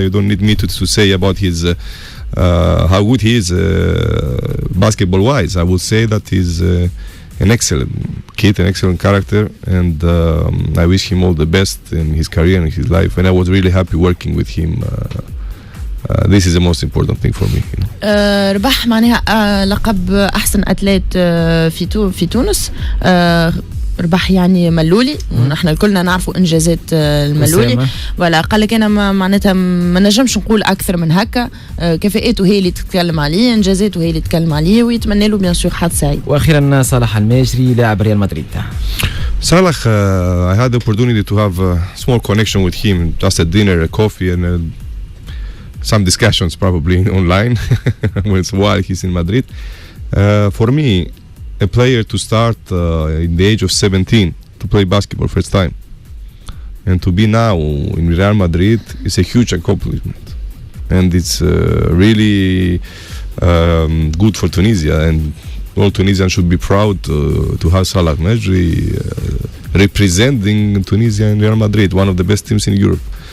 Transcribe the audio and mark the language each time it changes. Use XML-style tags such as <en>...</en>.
<en>You don't need me to say about his how good he is basketball-wise. I will say that he's an excellent kid, an excellent character, and I wish him all the best in his career and his life. And I was really happy working with him. This is the most important thing for me.</en> <ar>ربح معناها لقب أحسن أتليت في تونس. ربح يعني ملولي، ونحن كلنا نعرفوا إنجازات الملولي. ولا قال لك أنا معناتها ما نجمش نقول أكثر من هكا. كفاءاته هي اللي تتكلم عليه، إنجازاته هي اللي تتكلم عليه، ويتمنى له بيان سور حظ سعيد. وأخيرا صالح الماجري لاعب ريال مدريد.</ar> <en>Salah, I had the opportunity to have a small connection with him, just a dinner, a coffee, and some discussions probably online while he's in Madrid. For me, a player to start in the age of 17 to play basketball first time and to be now in Real Madrid is a huge accomplishment, and it's really good for Tunisia, and all Tunisians should be proud to have Salah Mejri representing Tunisia in Real Madrid, one of the best teams in Europe.</en>